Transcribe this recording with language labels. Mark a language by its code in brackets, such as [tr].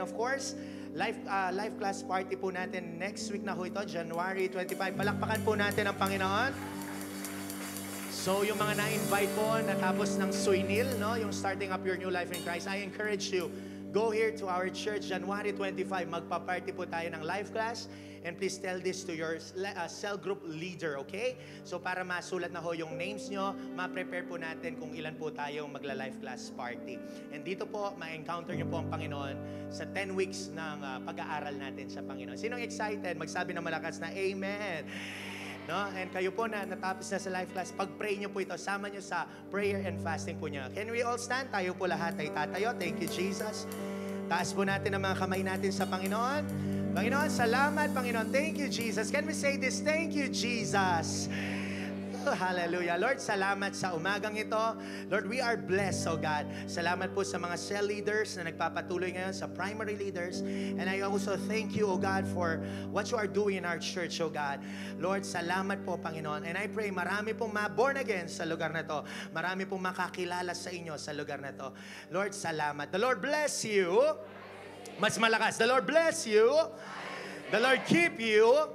[en] Of course, life class party [tl] po natin [en] next week [tl] na ho ito, January 25. Palakpakan po natin ang Panginoon. So, yung mga na-invite po, natapos ng Suinil, no? [en] Yung starting up your new life in Christ, I encourage you, go here to our church, January 25. [tl] Magpa-party po tayo ng life class. [en] And please tell this to your cell group leader, okay? [tl] So para masulat na ho yung names nyo, ma-prepare po natin kung ilan po tayong magla-life class party. And dito po, ma-encounter nyo po ang Panginoon sa 10 weeks ng pag-aaral natin sa Panginoon. Sinong excited? Magsabi ng malakas na Amen! No? And kayo po na natapos na sa life class, pag-pray nyo po ito, sama nyo sa [en] prayer and fasting [tl] po nyo. [en] Can we all stand? [tl] Tayo po lahat ay tatayo. [en] Thank you, Jesus. [tl] Taas po natin ang mga kamay natin sa Panginoon. Panginoon, salamat, Panginoon. [en] Thank you, Jesus. Can we say this? Thank you, Jesus. Oh, hallelujah. [tl] Lord, salamat sa umagang ito. [en] Lord, we are blessed, oh God. [tl] Salamat po sa mga [en] cell leaders [tl] na nagpapatuloy ngayon, sa [en] primary leaders. And I also thank you, oh God, for what you are doing in our church, oh God. [tl] Lord, salamat po, Panginoon. [en] And I pray, [tl] marami pong ma-born again sa lugar na to. Marami pong makakilala sa inyo sa lugar na to. Lord, salamat. [en] The Lord bless you. [tl] Mas malakas. [en] The Lord bless you. The Lord keep you.